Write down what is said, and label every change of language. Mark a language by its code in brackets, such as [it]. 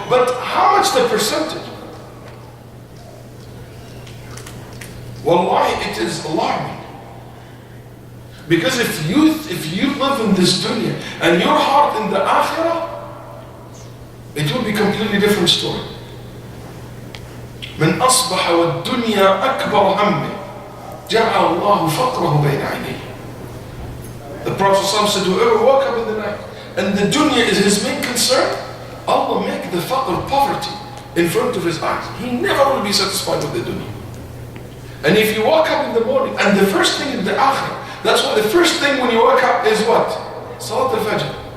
[en] But how much the percentage? Wallahi, it is alarming. Because if you live in this dunya and your heart in the akhirah, it will be a completely different story. [ar] من أصبح والدنيا أكبر همه جعل الله فقره بين عينيه. [en] The Prophet said, whoever woke up in the night and the dunya is his main concern, Allah make the faqr, poverty, in front of his eyes. He never will be satisfied with the dunya. And if you wake up in the morning and the first thing is the akhirah, that's why the first thing when you wake up is what? Salat al-Fajr.